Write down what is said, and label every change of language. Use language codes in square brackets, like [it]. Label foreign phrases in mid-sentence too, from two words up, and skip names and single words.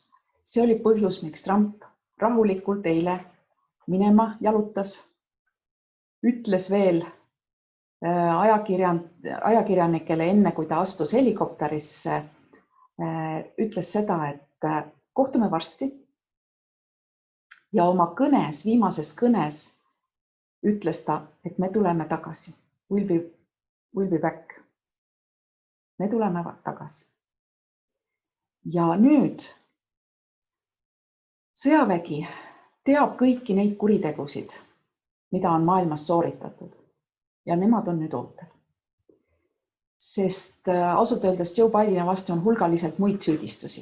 [et] See oli põhjus, miks Trump rahulikult eile minema jalutas, ütles veel ajakirjanikele enne, kui ta astus helikopterisse, ütles seda, et kohtume varsti. Ja oma kõnes, viimases kõnes ütles ta, et me tuleme tagasi. [en] We'll be back. [et] Me tuleme tagasi. Ja nüüd sõjavägi teab kõiki neid kuritegusid, mida on maailmas sooritatud ja nemad on nüüd ootel. Sest ausalt öeldes Joe Bideni vastu on hulgaliselt muid süüdistusi.